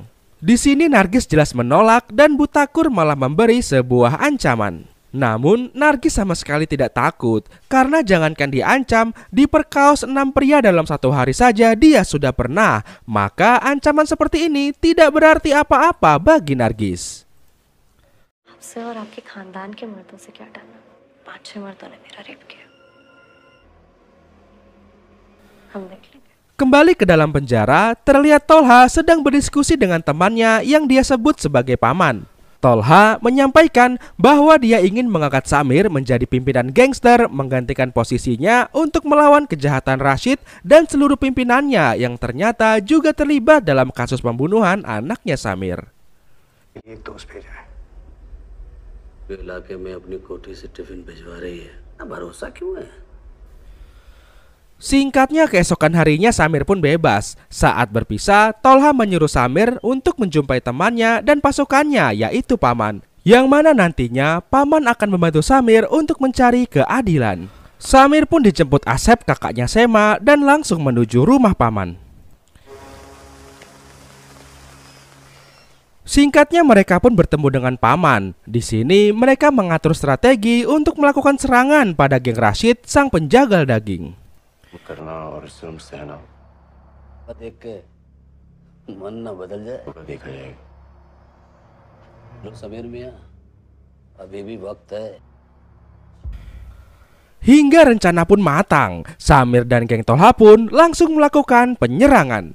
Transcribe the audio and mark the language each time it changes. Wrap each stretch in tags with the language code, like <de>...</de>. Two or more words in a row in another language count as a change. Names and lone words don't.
<id>Di sini Nargis jelas menolak dan Bu Takur malah memberi sebuah ancaman. Namun Nargis sama sekali tidak takut karena jangankan diancam, diperkaos 6 pria dalam 1 hari saja dia sudah pernah. Maka ancaman seperti ini tidak berarti apa-apa bagi Nargis.</id> <hi>आपसे और आपके खानदान के मर्दों से क्या डरना? 5-6 मर्दों ने मेरा रेप किया। हम देख लेंगे।</hi> <id>Kembali ke dalam penjara, terlihat Tolha sedang berdiskusi dengan temannya yang dia sebut sebagai paman. Tolha menyampaikan bahwa dia ingin mengangkat Samir menjadi pimpinan gangster, menggantikan posisinya untuk melawan kejahatan Rashid dan seluruh pimpinannya yang ternyata juga terlibat dalam kasus pembunuhan anaknya Samir.</id> <hi>एक दोस्त भेजा है। इलाके में अपनी कोठी से टिफिन भिजवा रही है। भरोसा क्यों है?</hi> <id>Singkatnya, keesokan harinya Samir pun bebas. Saat berpisah, Tolha menyuruh Samir untuk menjumpai temannya dan pasukannya, yaitu Paman. Yang mana nantinya Paman akan membantu Samir untuk mencari keadilan. Samir pun dijemput Asep, kakaknya Sema, dan langsung menuju rumah Paman. Singkatnya, mereka pun bertemu dengan Paman. Di sini mereka mengatur strategi untuk melakukan serangan pada geng Rashid, sang penjagal daging.</id> <hi>करना और जुल्म सहना देख के मन न बदल जाए। देखा जाएगा। लो समीर मियां, अभी भी वक्त है।</hi> <id>Hingga rencana pun matang, Samir dan geng Tolha pun langsung melakukan penyerangan.</id>